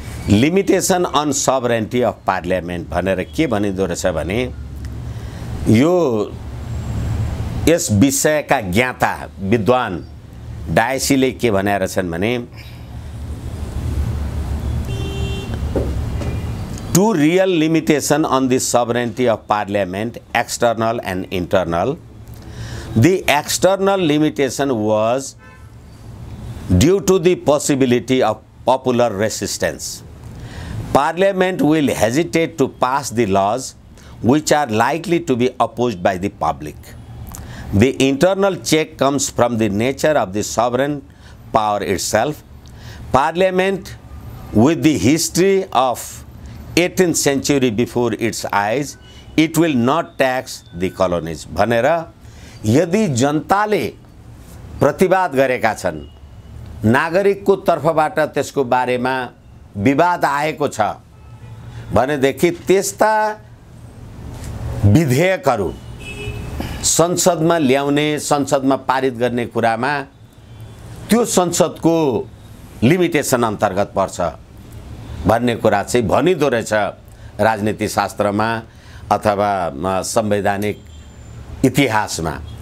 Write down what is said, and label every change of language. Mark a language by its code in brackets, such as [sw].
[en] limitation on sovereignty of parliament [ne] भनेर के भनिदो रहेछ भने, यो यस विषयका ज्ञाता विद्वान डायसीले के भनेर छन् भने, [en] Two real limitation on the sovereignty of parliament, external and internal. The external limitation was due to the possibility of popular resistance. Parliament will hesitate to pass the laws which are likely to be opposed by the public. The internal check comes from the nature of the sovereign power itself. Parliament, with the history of 18th century before its eyes, it will not tax the colonies. [ne] भनेर यदि जनताले प्रतिवाद गरेका छन्, नागरिकको तर्फबाट त्यसको बारेमा विवाद आएको छ भनेदेखि त्यस्ता विधेयकहरू संसदमा ल्याउने, संसदमा पारित गर्ने कुरामा त्यो संसदको लिमिटेसन अन्तर्गत पर्छ भन्ने कुरा चाहिँ भनिदो रहेछ राजनीति शास्त्रमा अथवा संवैधानिक इतिहासमा।